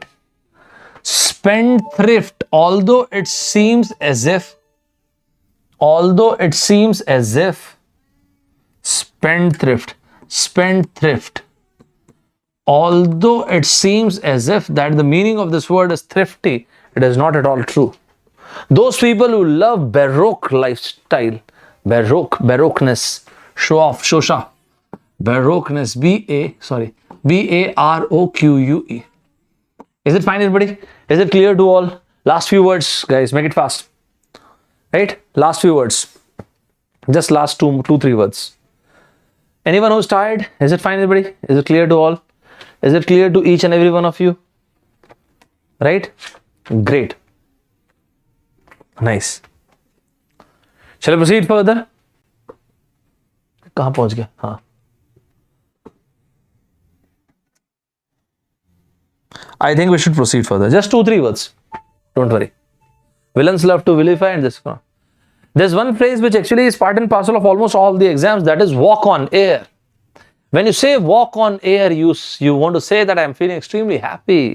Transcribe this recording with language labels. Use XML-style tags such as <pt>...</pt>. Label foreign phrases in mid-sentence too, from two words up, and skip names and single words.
<en>Spendthrift, although it seems as if spendthrift, although it seems as if that the meaning of this word is thrifty, it is not at all true. Those people who love Baroque lifestyle, Baroqueness, show off, shosha, Baroqueness, B-A-R-O-Q-U-E. Is it fine, everybody? Is it clear to all? Last few words, guys, make it fast. Right? Last few words. Just last two, 3 words. Anyone who's tired? Is it fine, everybody? Is it clear to all? Is it clear to each and every one of you? Right? Great. Nice. Shall I proceed further?</en> <hi>कहाँ पहुँच गया? हाँ.</hi> <en>I think we should proceed further. Just 2-3 words. Don't worry. Villains love to vilify and this. There's one phrase which actually is part and parcel of almost all the exams, that is walk on air. When you say walk on air, you want to say that I'm feeling extremely happy.</en>